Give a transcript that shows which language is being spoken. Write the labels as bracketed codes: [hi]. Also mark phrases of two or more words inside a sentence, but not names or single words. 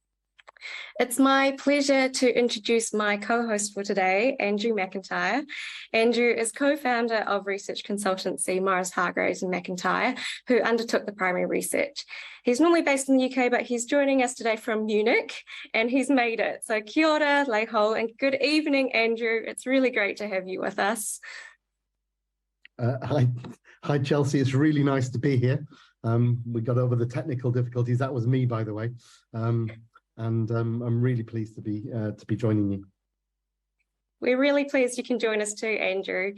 [en] It's my pleasure to introduce my co-host for today, Andrew McIntyre. Andrew is co-founder of research consultancy Morris Hargreaves McIntyre, who undertook the primary research. He's normally based in the UK, but he's joining us today from Munich, and he's made it. [mi] So kia ora, leiho, [en] and good evening, Andrew. It's really great to have you with us. Hi, Chelsea. It's really nice to be here. We got over the technical difficulties. That was me, by the way. And I'm really pleased to be joining you. We're really pleased you can join us too, Andrew.